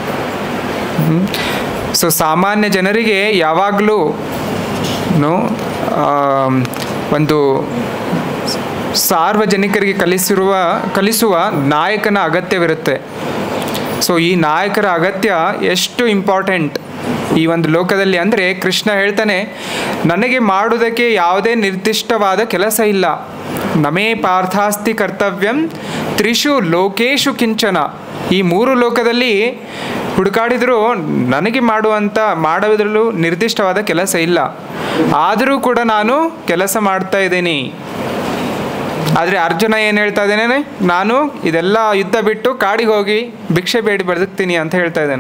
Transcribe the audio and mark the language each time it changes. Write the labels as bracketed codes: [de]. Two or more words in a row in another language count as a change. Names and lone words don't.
[kn] ಸೊ ಸಾಮಾನ್ಯ ಜನರಿಗೆ ಯಾವಾಗಲೂ ಒಂದು ಸಾರ್ವಜನಿಕರಿಗೆ ಕಲಿಸುವ ನಾಯಕನ ಅಗತ್ಯವಿರುತ್ತೆ. ಸೊ ಈ ನಾಯಕರ ಅಗತ್ಯ ಎಷ್ಟು ಇಂಪಾರ್ಟೆಂಟ್ ಈ ಒಂದು ಲೋಕದಲ್ಲಿ ಅಂದರೆ, ಕೃಷ್ಣ ಹೇಳ್ತಾನೆ, ನನಗೆ ಮಾಡುವುದಕ್ಕೆ ಯಾವುದೇ ನಿರ್ದಿಷ್ಟವಾದ ಕೆಲಸ ಇಲ್ಲ. [sa] ನಮೇ ಪಾರ್ಥಾಸ್ತಿ ಕರ್ತವ್ಯಂ ತ್ರಿಷು ಲೋಕೇಶು ಕಿಂಚನ. [kn] ಈ 3 ಲೋಕದಲ್ಲಿ ಹುಡುಕಾಡಿದರೂ ನನಗೆ ಮಾಡುವುದರಲ್ಲೂ ನಿರ್ದಿಷ್ಟವಾದ ಕೆಲಸ ಇಲ್ಲ. ಆದರೂ ಕೂಡ ನಾನು ಕೆಲಸ ಮಾಡ್ತಾ ಇದ್ದೀನಿ. ಆದರೆ ಅರ್ಜುನ ಏನು ಹೇಳ್ತಾ ಇದ್ದೇನೆ, ನಾನು ಇದೆಲ್ಲ ಯುದ್ಧ ಬಿಟ್ಟು ಕಾಡಿಗೆ ಹೋಗಿ ಭಿಕ್ಷೆ ಬೇಡಿ ಬದುಕ್ತೀನಿ ಅಂತ ಹೇಳ್ತಾ ಇದ್ದಾನೆ.